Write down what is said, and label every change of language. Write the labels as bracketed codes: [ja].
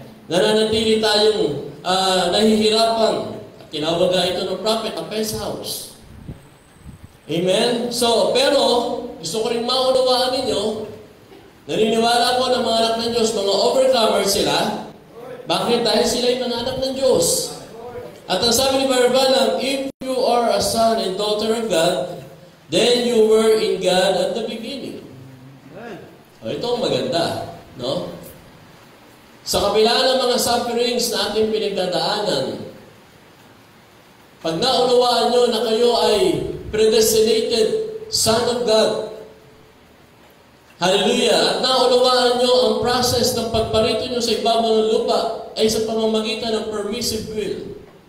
[tl] Nananatili tayong nahihirapan. At tinawag ito ng prophet, a pest house. Amen? So, pero, gusto ko rin maunawaan ninyo, naniniwala ko ng mga anak ng Diyos, mga overcomers sila. Bakit? Dahil sila ay mga anak ng Diyos. At ang sabi ni Barbanam, [en] if you are a son and daughter of God, then you were in God at the beginning. [tl] O, ito ang maganda. No? Sa kabila ng mga sufferings na ating pinagdadaanan, pag naunawaan nyo na kayo ay predestinated Son of God, hallelujah, at naunawaan nyo ang process ng pagparito nyo sa ibabaw ng lupa ay sa pamamagitan ng permissive will.